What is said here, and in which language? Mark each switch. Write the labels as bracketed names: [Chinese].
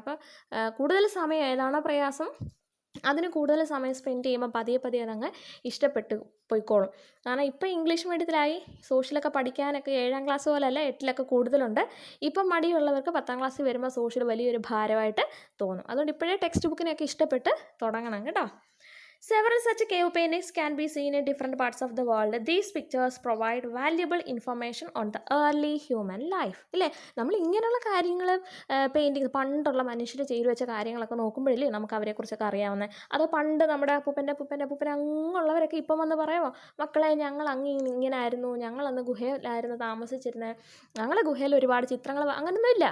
[Malayalam] അപ്പോൾ കൂടുതൽ സമയം ഏതാണോ പ്രയാസം അതിന് കൂടുതൽ സമയം സ്പെൻഡ് ചെയ്യുമ്പോൾ പതിയെ അതങ്ങ് ഇഷ്ടപ്പെട്ട് പോയിക്കോളും. കാരണം ഇപ്പോൾ ഇംഗ്ലീഷ് മീഡിയത്തിലായി സോഷ്യലൊക്കെ പഠിക്കാനൊക്കെ 7ാം ക്ലാസ് പോലല്ല 8ലൊക്കെ കൂടുതലുണ്ട്. ഇപ്പം മടിയുള്ളവർക്ക് 10ാം ക്ലാസ്സിൽ വരുമ്പോൾ സോഷ്യൽ വലിയൊരു ഭാരമായിട്ട് തോന്നും. അതുകൊണ്ട് ഇപ്പോഴേ ടെക്സ്റ്റ് ബുക്കിനെയൊക്കെ ഇഷ്ടപ്പെട്ട് തുടങ്ങണം കേട്ടോ. [English] Several such cave paintings can be seen in different parts of the world. These pictures provide valuable information on the early human life. [Malayalam] ഇല്ലേ, നമ്മൾ ഇങ്ങനെയുള്ള കാര്യങ്ങൾ പെയിൻറ്റിങ് പണ്ടുള്ള മനുഷ്യർ ചെയ്തു വെച്ച കാര്യങ്ങളൊക്കെ നോക്കുമ്പോഴില്ലേ നമുക്ക് അവരെക്കുറിച്ചൊക്കെ അറിയാവുന്നത്. അതോ പണ്ട് നമ്മുടെ അപ്പൂപ്പൻ അങ്ങുള്ളവരൊക്കെ ഇപ്പം വന്ന് പറയുമോ, മക്കളെ ഞങ്ങൾ ഇങ്ങനെ ആയിരുന്നു, ഞങ്ങളന്ന് ഗുഹയിലായിരുന്നു താമസിച്ചിരുന്നത്, ഞങ്ങളെ ഗുഹയിൽ ഒരുപാട് ചിത്രങ്ങൾ, അങ്ങനെയൊന്നും ഇല്ല.